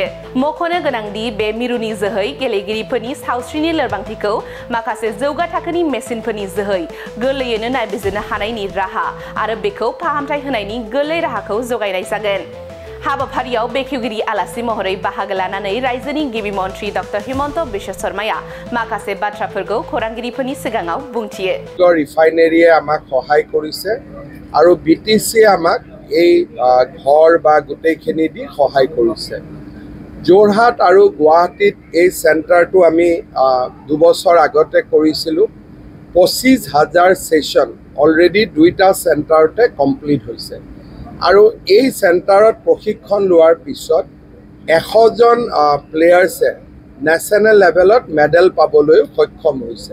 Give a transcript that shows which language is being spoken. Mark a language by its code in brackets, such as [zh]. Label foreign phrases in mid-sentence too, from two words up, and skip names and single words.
[brx] मख'नो गोनांदि बे मिरुनि जोहै गेलेगिरिफोरनि सावस्रिनि लोरबांथिखौ माखासे जौगा थाखोनि मेसिनफोरनि जोहै गोरलैयैनो नायबिजिरनो हानायनि राहा आरो बेखौ फाहामथाय होनायनि गोरलै राहाखौ जगायनाय जागोन। हाबाफारियाव बेखेवगिरि आलासि महरै बाहागो लानानै रायजोनि गिबि मन्त्री डॉ हिमन्त बिश्व शर्माया माखासे बाथ्राफोरखौ खौरांगिरिफोरनि सिगाङाव बुंथियो। [as] ৰিফাইনাৰীয়ে আমাক সহায় কৰিছে আৰু বিটিসি আমাক এই ঘৰ বা গোটেইখিনি দি সহায় কৰিছে। যোৰহাট আৰু গুৱাহাটীত এই চেণ্টাৰটো আমি 2 বছৰ আগতে কৰিছিলোঁ। 25,000 [en] session already [as] দুইটা চেণ্টাৰতে কমপ্লিট হৈছে আৰু এই চেণ্টাৰত প্ৰশিক্ষণ লোৱাৰ পিছত 100 জন প্লেয়াৰ্ছে [en] national level [as] মেডেল পাবলৈ সক্ষম হৈছে।